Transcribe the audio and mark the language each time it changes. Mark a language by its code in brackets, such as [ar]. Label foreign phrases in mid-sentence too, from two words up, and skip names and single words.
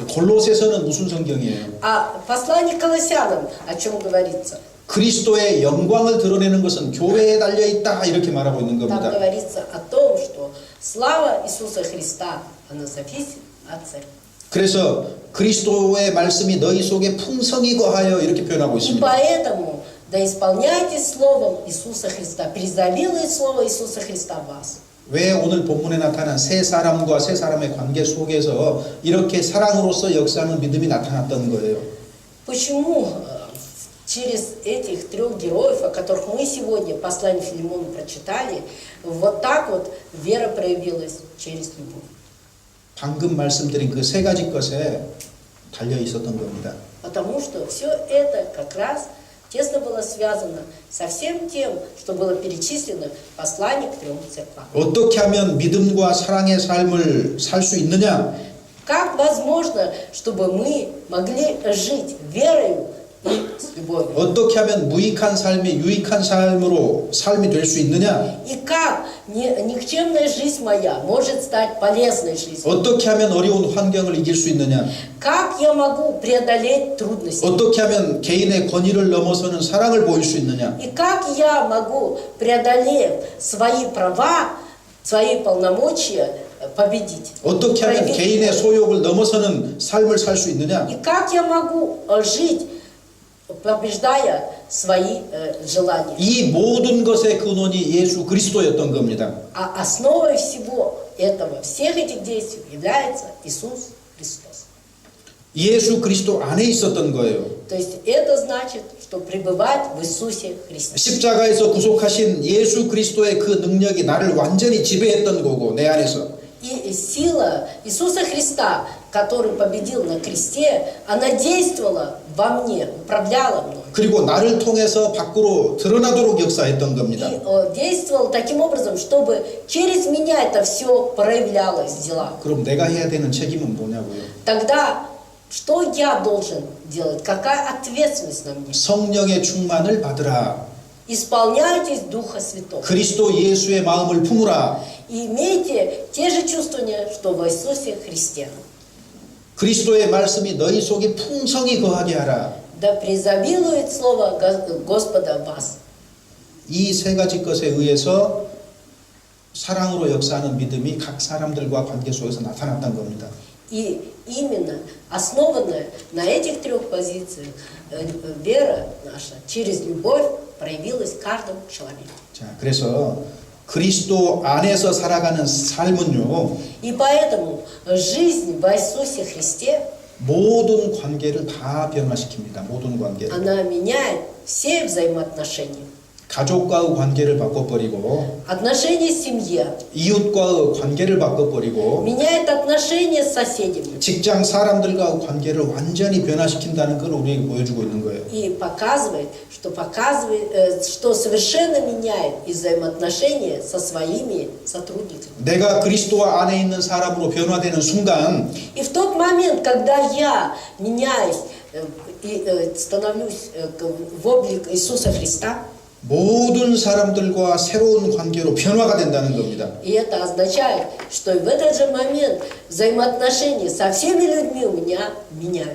[ko] 골로새서는 무슨 성경이에요? [ru] А послание к Колоссянам, о чем говорится? [ko] 그리스도의 영광을 드러내는 것은 교회에 달려 있다 이렇게 말하고 있는 [ru] Там [ko] 겁니다. [ru] говорится о том, что слава Иисуса Христа, она зависит от церкви. [ko] 그래서 그리스도의 말씀이 너희 속에 풍성히 거하여 이렇게 표현하고 [ru] И [ko] 있습니다. [ru] поэтому, да исполняйтесь словом Иисуса Христа, призовилое слово Иисуса Христа в вас. [ko] 왜 오늘 본문에 나타난 세 사람과 세 사람의 관계 속에서 이렇게 사랑으로서 역사하는 믿음이 나타났던 거예요? [ru] Почему через этих трех героев, о которых мы сегодня послание Филимону прочитали, вот так вот вера проявилась через любовь? [ko] 방금 말씀드린 그 세 가지 것에 달려 있었던 겁니다. [ru] Потому что все это как раз тесно было связано со всем тем, что было перечислено в послании к трем церквам. [ko] 어떻게 하면 믿음과 사랑의 삶을 살 수 있느냐? [ru] Как возможно, чтобы мы могли жить верою и с любовью? [ko] 어떻게 하면 무익한 삶이 유익한 삶이 될 수 있느냐? [ru] И как никчемная жизнь моя может стать полезной жизнью? [ko] 어떻게 하면 어려운 환경을 이길 수 있느냐? [ru] Как я могу преодолеть трудности? [ko] 어떻게 하면 개인의 권위를 넘어서는 사랑을 보일 수 있느냐? [ru] И как я могу, преодолев свои права, свои полномочия, победить? [ko] 어떻게 하면 [ru] Проявить [ko] 개인의 [ru] любовь? [ko] 소욕을 넘어서는 삶을 살 수 있느냐? [ru] И как я могу жить, побеждая свои желания? [ko] 이 모든 것의 근원이 예수 그리스도였던 겁니다. [ru] А основой всего этого, всех этих действий является Иисус Христос. [ko] 예수 그리스도 안에 있었던 거예요. [ru] То есть это значит, что пребывать в Иисусе Христе. [ko] 십자가에서 구속하신 예수 그리스도의 그 능력이 나를 완전히 지배했던 거고 내 안에서. [ru] И сила Иисуса Христа, который победил на кресте, она действовала во мне, управляла мной. [ko] 그리고 나를 통해서 밖으로 드러나도록 역사했던 [ru] И [ko] 겁니다. [ru] действовал таким образом, чтобы через меня это все проявлялось в делах. [ko] 그럼 내가 해야 되는 책임은 뭐냐고요? [ru] Тогда что я должен делать? Какая ответственность на мне? [ko] 성령의 충만을 받으라. [ru] Исполняйтесь Духа Святого. [ko] 그리스도 예수의 마음을 품으라. [ru] И имейте те же чувствования, что в Иисусе Христе. [ko] 그리스도의 말씀이 너희 속에 풍성히 거하게 하라. [ru] Да преизобилует Слово Господа в вас. [ko] 이 세 가지 것에 의해서 사랑으로 역사하는 믿음이 각 사람들과 관계 속에서 나타났던 겁니다. [ru] И именно основанная на этих трех позициях вера наша через любовь проявилась в каждом человеке. [ko] 자, 그래서 그리스도 안에서 살아가는 삶은요, [ru] И поэтому жизнь в Иисусе Христе, [ko] 모든 관계를 다 변화시킵니다. 모든 관계. [ru] она меняет все взаимоотношения. [ko] 가족과의 관계를 바꿔버리고, [ru] Отношения в семье, [ko] 이웃과의 관계를 바꿔버리고, [ru] меняет отношения с соседями. [ko] 직장 사람들과의 관계를 완전히 변화시킨다는 걸 우리에게 보여주고 있는 거예요. [ru] И показывает, что совершенно меняет и взаимоотношения со своими сотрудниками. [ko] 내가 그리스도와 안에 있는 사람으로 변화되는 순간, [ru] И в тот момент, когда я меняюсь и становлюсь в облик Иисуса Христа, [ko] 모든 사람들과 새로운 관계로 변화가 된다는 겁니다. [ru] и это означает, что и в этот же момент взаимоотношения со всеми людьми у меня меняются.